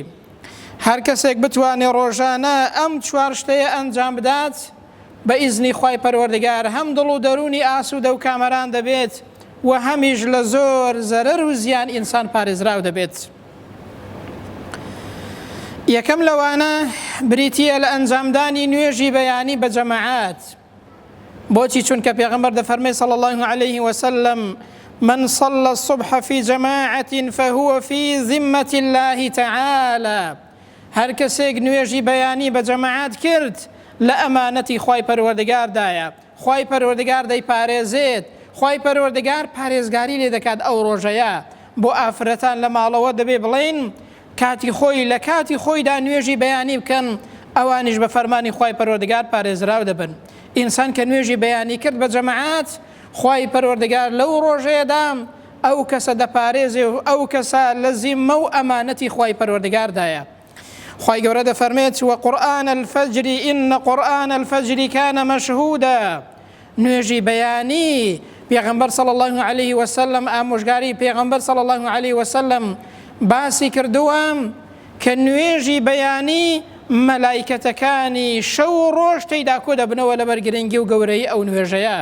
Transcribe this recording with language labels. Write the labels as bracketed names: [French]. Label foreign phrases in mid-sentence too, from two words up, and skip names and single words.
[Central Kurdish] هەر کەسێک بتوانێت ڕۆژانە ئەم چوار شتەیە ئەنجام بدات، بە ئیزنی خوای پەروەردگار هەم دڵ و دەرونی ئاسوودە و کامەران دەبێت، و هەمیش لە زۆر زەرەر و زیان ئینسان پارێزراو دەبێت. یەکەم لەوانە بریتیە لە ئەنجامدانی نوێژی بەیانی بە جەماعات. بۆچی؟ چونکە پێغەمبەر دەفەرمێ [Arabic] صلی الله عليه وسلم: من صلى الصبح في جماعة فهو في ذمة الله تعالى. [Central Kurdish] هەر کەسێک نوێژی بەیانی بە جەماعات کرد، لە ئەمانەتی خوای پەروەردگاردایە، خوای پەروەردگار دەیپارێزێت، خوای پەروەردگار پارێزگاری لێ دەکات ئەو ڕۆژەیە. بۆ ئافرەتان لە ماڵەوە دەبێ بڵێن کاتی خۆی لە کاتی خۆیدا نوێژی بەیانی بکەن، ئەوانیش بە فەرمانی خوای پەروەردگار پارێزراو دەبن. ئینسان کە نوێژی بەیانی کرد بە جەماعات، خوای پەروەردگار لەو ڕۆژەیەدا ئەو کەسە دەپارێزێ و ئەو کەسە لە زیممە و ئەمانەتی خوای پەروەردگاردایە. خوای گەورە دەفەرمێت: [Arabic] وقورآن الفجر إن قرآن الفجر كان مشهودا. [Central Kurdish] نوێژی بەیانی پێغەمبەر [Arabic] صلی الله عليه وسلم، [Central Kurdish] ئامۆژگاری پێغەمبەر [Arabic] صلی الله عليه وسلم [Central Kurdish] باسی کردووە کە نوێژی بەیانی مەلایکەتەکانی شەو و ڕۆژ تێیدا کۆ دەبنەوە لەبەر گرنگی و گەورەی ئەو نوێژەیە.